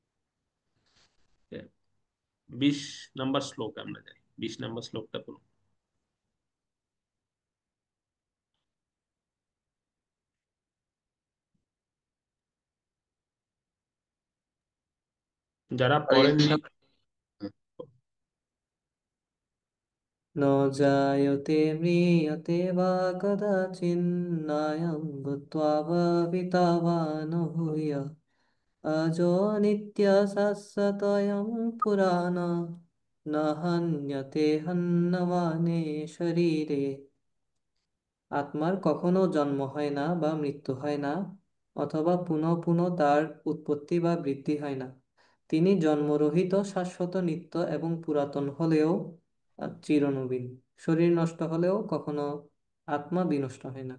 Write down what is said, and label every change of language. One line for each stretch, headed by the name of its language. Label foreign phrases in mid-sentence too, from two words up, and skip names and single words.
Bangla: 20 নম্বর শ্লোক আমরা যাই। 20 নম্বর শ্লোকটা পড়ুন। যারা হরে পড়েননি, কৃষ্ণ।
Sanskrit: न जायते म्रियते वा कदाचिन्नायं भूत्वा भविता वा न भूय अजो नित्यशाश्वतोऽयं पुराण न हन्यते हन्यमाने शरीरे।
Bangla: আত্মার কখনো জন্ম হয় না বা মৃত্যু হয় না, অথবা পুনঃ পুনঃ তার উৎপত্তি বা বৃদ্ধি হয় না। তিনি জন্মরহিত, শাশ্বত, নিত্য এবং পুরাতন হলেও চিরনবীন। শরীর নষ্ট হলেও কখনো আত্মা বিনষ্ট হয় না।